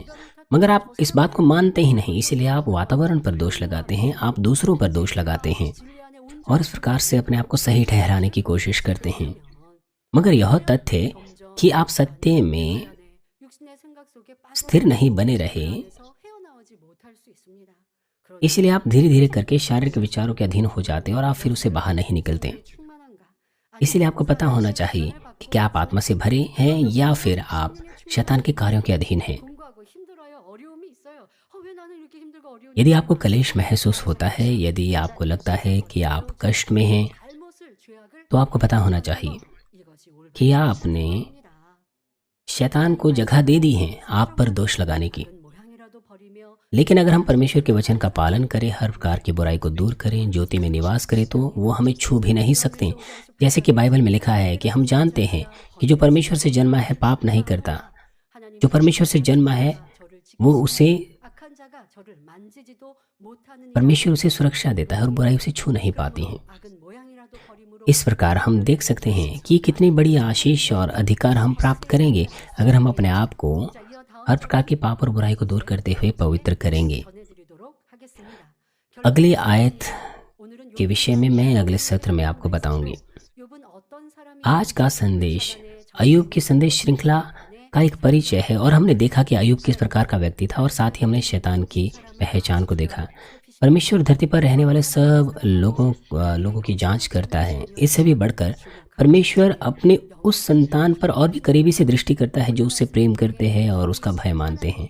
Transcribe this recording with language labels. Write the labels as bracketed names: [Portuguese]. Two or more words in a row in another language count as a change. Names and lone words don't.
[Hindi] मगर आप इस बात को मानते ही नहीं, इसलिए आप वातावरण पर दोष लगाते हैं, आप दूसरों पर दोष लगाते हैं [Korean] 진리 안에 온 [Hindi] और इस प्रकार से अपने आप को सही ठहराने की कोशिश करते हैं। मगर यह तथ्य कि आप सत्य में [Korean] 육신의 생각 속에 [Hindi] स्थिर नहीं बने रहे, [Korean] 빠져서 헤어나오지 못할 수 있습니다. 그러나 [Hindi] इसलिए आप धीरे धीरे करके शारीरिक विचारों के अधीन हो जाते हैं और आप फिर उससे बाहर नहीं निकलते। [Korean] 충만한가? [Hindi] इसलिए आपको पता होना चाहिए कि क्या आप आत्मा से भरे हैं या फिर आप शैतान के कार्यों के अधीन हैं। [Korean] 공부하고 힘들어요. 어려움이 있어요. 왜 ना는 이렇게 힘들고 어려운지 [Hindi] यदि आपको क्लेश महसूस होता है, यदि आपको लगता है कि आप कष्ट में हैं, [Korean] 잘못을 죄악을 [Hindi] तो आपको पता होना चाहिए [Korean] 이것이 옳은 [Hindi] कि आपने शैतान को जगह दे दी है आप पर दोष लगाने की। [Korean] 작은 모양이라도 버리며 [Hindi] लेकिन अगर हम परमेश्वर के वचन का पालन करें, हर प्रकार की बुराई को दूर करें, ज्योति में निवास करें, तो वो हमें छू भी नहीं सकते। जैसे कि बाइबल में लिखा है कि हम जानते हैं कि जो परमेश्वर से जन्मा है पाप नहीं करता। [Korean] 하나님 [Hindi] जो परमेश्वर से जन्मा है [Korean] 저를 [Hindi] वो उसे [Korean] 악한 자가 저를 만지지도 못하는 [Hindi] परमेश्वर उसे सुरक्षा देता है और बुराई उसे छू नहीं पाती है। [Korean] 악은 모양이라도 버림으로 [Hindi] इस प्रकार हम देख सकते हैं कि कितनी बड़ी आशीष और अधिकार हम प्राप्त करेंगे अगर हम अपने आप को [Korean] 자, 이어 다음 [Hindi] हर प्रकार की पाप और बुराई को दूर करते हुए पवित्र करेंगे। [Korean] 전해드리도록 하겠습니다. [Hindi] अगली आयत [Korean] 오늘은 [Hindi] के विषय में मैं अगले सत्र में आपको बताऊंगी। [Korean] 욥은 어떤 사람이 [Hindi] आज का संदेश अयूब की संदेश श्रृंखला का एक परिचय है और हमने देखा कि अयूब किस प्रकार का व्यक्ति था और साथ ही हमने शैतान की पहचान को देखा। परमेश्वर धरती पर रहने वाले सब लोगों की जांच करता है। इससे भी बढ़कर परमेश्वर अपने उस संतान पर और भी करीबी से दृष्टि करता है जो उससे प्रेम करते हैं और उसका भय मानते हैं।